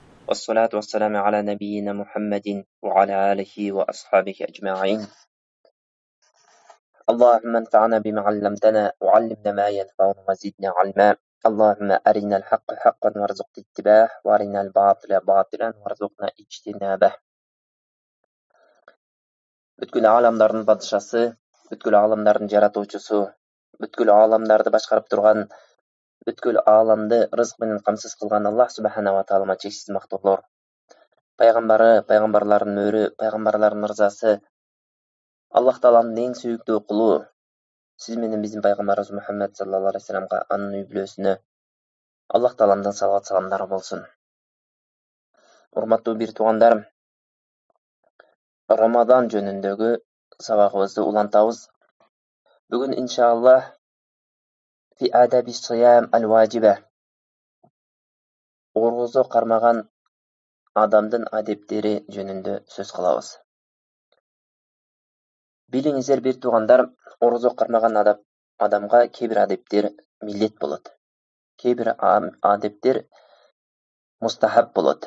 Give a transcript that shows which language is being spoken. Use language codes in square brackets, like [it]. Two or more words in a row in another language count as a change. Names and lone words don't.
[ar] والصلاة والسلام على نبينا محمد وعلى آله وأصحابه أجمعين. اللهم انفعنا بما علمتنا وعلمنا ما ينفعنا وزدنا علما. اللهم أرنا الحق حقا وارزقنا اتباعه وأرنا الباطل باطلا وارزقنا اجتنابه. [ky] Бүткүл аламдардын падышасы, бүткүл аламдардын жаратуучусу, бүткүл аламдарды башкарып турган, бүткүл аламды рызык менен камсыз кылган [ar] الله سبحانه و تعالى [ky] чексиз мактоолор. Пайгамбары, пайгамбарлардын өрү, пайгамбарлардын мырзасы, Аллах тааланын эң сүйүктүү кулу, сиз менен биздин пайгамбарыбыз Мухаммад [ar] صلى الله عليه و سلم, [ky] анын үй бүлөсүнө Аллах тааланын салават саламдары болсун. Урматтуу бир туугандар, Рамадан жөнүндөгү сабагыбызды улантабыз. Бүгүн [ar] إن شاء الله في آداب الصيام الواجبة, [ky] орозо кармаган адамдын адептери жөнүндө сөз кылабыз. Билиңиздер бир туугандар, орозо кармаган адамга кээ бир адептер милдет болот. Кээ бир адептер мустахаб болот.